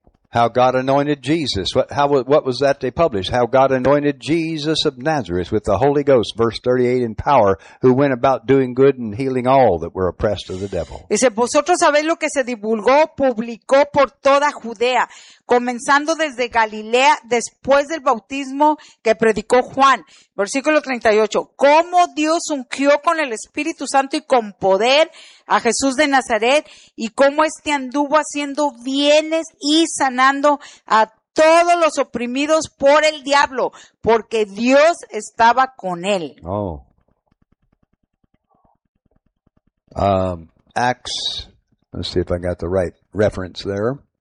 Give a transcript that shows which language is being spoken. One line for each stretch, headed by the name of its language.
English: How God anointed Jesus. What was that they published? How God anointed Jesus of Nazareth with the Holy Ghost, verse 38, in power, who went about doing good and healing all that were oppressed of the devil.
Spanish: Dice, vosotros sabéis lo que se divulgó, publicó por toda Judea, comenzando desde Galilea después del bautismo que predicó Juan. Versículo 38. Cómo Dios ungió con el Espíritu Santo y con poder a Jesús de Nazaret, y cómo este anduvo haciendo bienes y sanando a todos los oprimidos por el diablo, porque Dios estaba con él. Oh.
English: Acts, let's see if I got the right reference there.